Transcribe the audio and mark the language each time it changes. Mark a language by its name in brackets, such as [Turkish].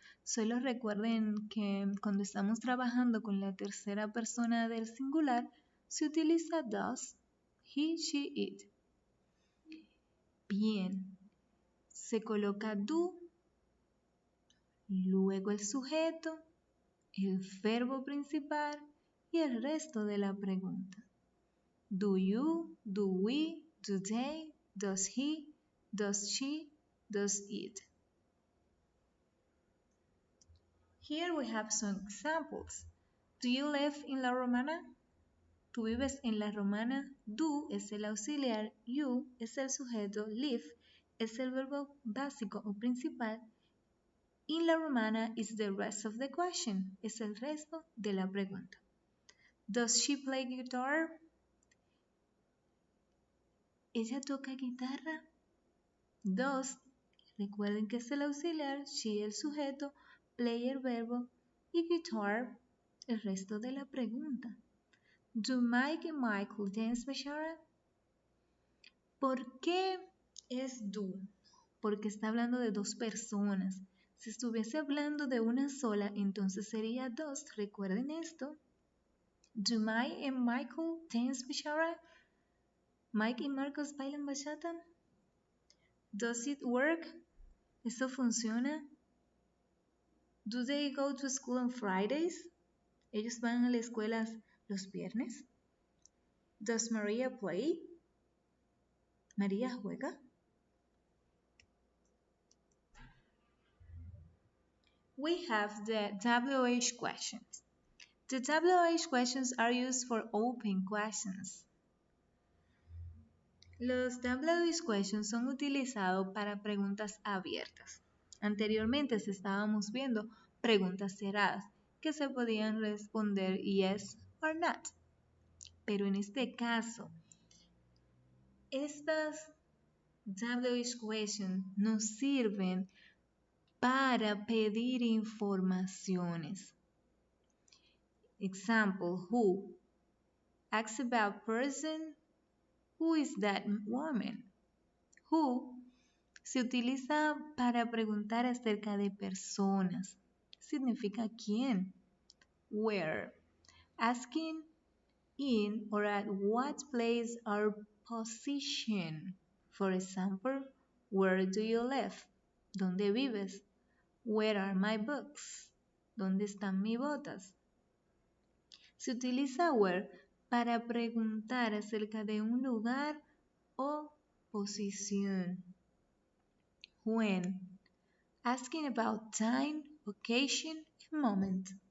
[Spanish] Solo recuerden que cuando estamos trabajando con la tercera persona del singular, se utiliza does, he, she, it. Bien, se coloca do, luego el sujeto, el verbo principal y el resto de la pregunta. [English] Do you, do we, do they, does he, does she, does it. Here we have some examples. Do you live in La Romana? [Spanish] ¿Tú vives en La Romana? Do es el auxiliar, you es el sujeto, live es el verbo básico o principal. [English] In La Romana is the rest of the question, [Spanish] es el resto de la pregunta. [English] Does she play guitar? [Spanish] ¿Ella toca guitarra? Does, recuerden que es el auxiliar, she el sujeto, play el verbo y guitar el resto de la pregunta. [English] Do Mike y Michael dance bachata? [Spanish] ¿Por qué es do? Porque está hablando de dos personas. Si estuviese hablando de una sola, entonces sería dos. Recuerden esto. [English] Do Mike and Michael dance bachata? [Spanish] Mike y Marcos bailan bachata? [English] Does it work? [Spanish] ¿Eso funciona? [English] Do they go to school on Fridays? [Spanish] ¿Ellos van a la escuela los viernes? [English] Does Maria play? [Spanish] ¿María juega? [English] We have the WH questions. The WH questions are used for open questions. [Spanish] Los WH questions son utilizados para preguntas abiertas. Anteriormente estábamos viendo preguntas cerradas que se podían responder [English] yes or not. [Spanish] Pero en este caso, estas WH questions nos sirven para pedir informaciones. [English] Example, who? Ask about person. Who is that woman? Who [Spanish] se utiliza para preguntar acerca de personas. Significa quién. [English] Where. Asking in or at what place are position. For example, where do you live? [Spanish] ¿Dónde vives? [English] Where are my books? [Spanish] ¿Dónde están mis botas? Se utiliza where para preguntar acerca de un lugar o posición. [English] When, asking about time, occasion and moment.